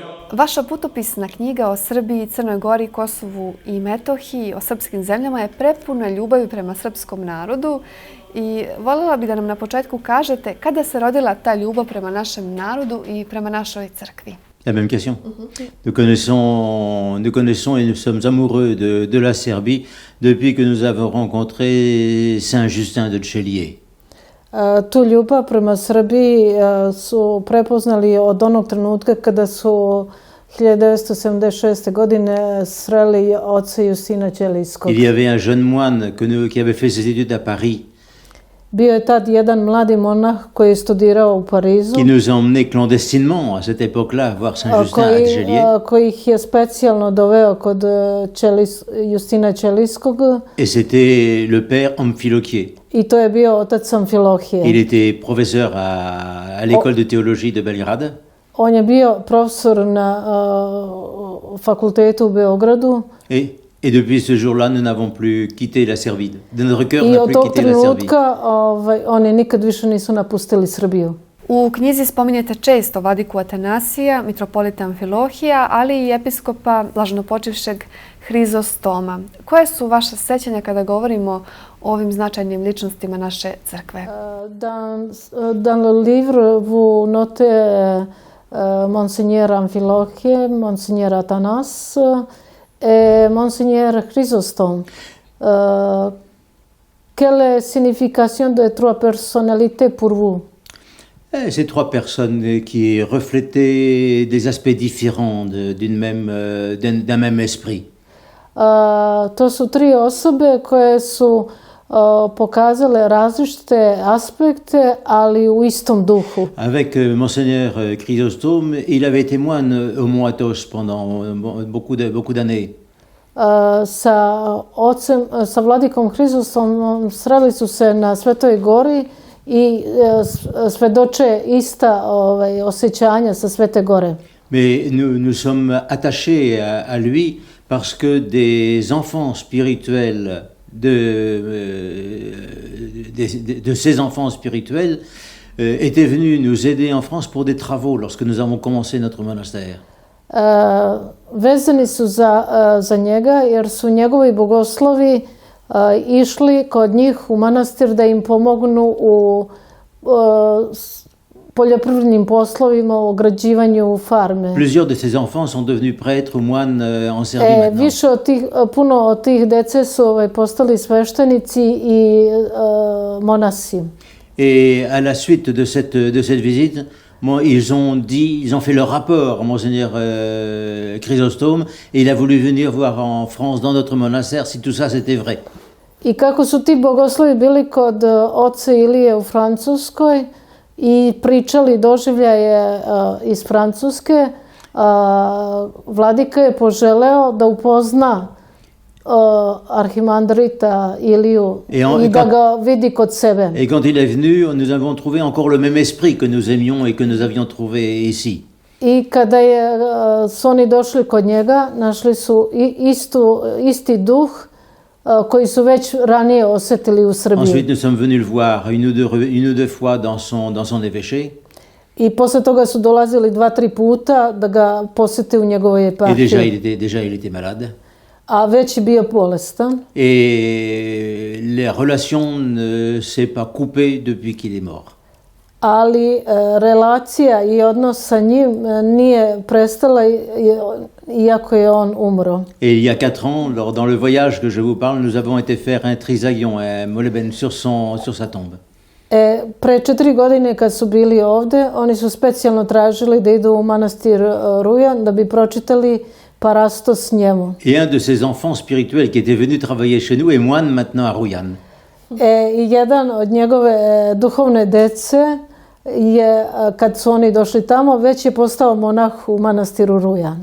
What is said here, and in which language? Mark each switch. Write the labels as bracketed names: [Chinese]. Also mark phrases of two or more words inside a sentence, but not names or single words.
[Serbian] Vaša putopisna knjiga o Srbiji, Crnoj Gori, Kosovu i Metohiji, o srpskim zemljama je prepuna ljubavi prema srpskom narodu i voljela bih da nam na početku kažete kada se rodila ta ljubav prema našem narodu i prema našoj crkvi. [French] La même question. Nous connaissons et nous sommes amoureux de la Serbie depuis que nous avons rencontré Saint Justin de Čelije. [Serbian] Tu ljubav prema Srbiji su prepoznali od onog trenutka kada su 1976. godine sreli oca Justina Ćelijskog. [French] Il y avait un jeune moine qui avait fait ses études à Paris. [Serbian] Bio je tad jedan mladi monah koji je studirao u Parizu. [French] Qui nous a emmenés clandestinement à cette époque-là voir Saint Justin à Čelije. [Serbian] Koji ih je specijalno doveo kod Justina Ćelijskog. [French] Et c'était le père Amphilochier. [Serbian] I to je bio otac Amfilohije. [French] Il était professeur à l'école de théologie de Belgrade. [Serbian] On je bio profesor na fakultetu u Beogradu. [French] Et depuis ce jour-là, nous n'avons plus quitté la Serbie. De notre cœur, n'a plus quitté la Serbie. [Serbian] I od tog trenutka oni nikad više nisu napustili Srbiju. U knjizi spominjete često vladiku Atanasija, mitropolita Amfilohija, ali i episkopa blaženopočivšeg Hrizostoma. Koje su vaše sećanja kada govorimo o ovim značajnim ličnostima naše crkve? [French] Dans le livre, vous notez Monseigneur Amfilohije, Monseigneur Atanas et Monseigneur Chrysostome. Quelle est la signification des trois personnalités pour vous? Ces trois personnes qui reflétaient des aspects différents d'un même esprit. [Serbian] To su tri osobe koje su pokazale različite aspekte, ali u istom duhu. [French] Avec Monseigneur Chrysostome, il avait été moine au Mont Athos pendant beaucoup d'années. [Serbian] Sa vladikom Hrizostomom sreli su se na Svetoj Gori i svedoče ista osjećanja sa Svete Gore. [French] Mais nous sommes attachés à lui parce que des enfants spirituels de ces enfants spirituels étaient venus nous aider en France pour des travaux lorsque nous avons commencé notre monastère. [Serbian] Vezani su za njega jer su njegovi bogoslovi išli kod njih u manastir da im pomognu u poljoprivrednim poslovima, u ograđivanju farme. [French] Plusieurs de ces enfants sont devenus prêtres ou moines en Serbie maintenant. [Serbian] Puno od tih dece su postali sveštenici i monasi. [French] Et à la suite de cette visite, ils ont fait leur rapport à Monseigneur Chrysostome et il a voulu venir voir en France, dans notre monastère, si tout ça c'était vrai. [Serbian] I kako su ti bogoslovi bili kod oca Ilije u Francuskoj i pričali doživljaje iz Francuske, vladika je poželeo da upozna arhimandrita Iliju i da ga vidi kod sebe. [French] Et quand il est venu, nous avons trouvé encore le même esprit que nous aimions et que nous avions trouvé ici. [Serbian] I kada su oni došli kod njega, našli su isti duh koji su već ranije osjetili u Srbiji. [French] Ensuite, nous sommes venus le voir une ou deux fois dans son évêché. [Serbian] I posle toga su dolazili 2-3 puta da ga posjete u njegovoj eparhiji. [French] Et déjà il était malade. [Serbian] A već je bio bolestan. [French] Et les relations ne s'est pas coupées depuis qu'il est mort. [Serbian] Ali relacija i odnos sa njim nije prestala iako je on umro. [French] Et il y a 4 ans, dans le voyage que je vous parle, nous avons été faire un trisagion, un moleben sur sa tombe. [Serbian] Pre 4 godine kad su bili ovde, oni su specijalno tražili da idu u manastir Rujan da bi pročitali parastos njemu. [French] Et un de ces enfants spirituels qui était venu travailler chez nous est moine maintenant à Rujan. [Serbian] I jedan od njegove duhovne dece je, kad su oni došli tamo, već je postao monah u manastiru Rujan.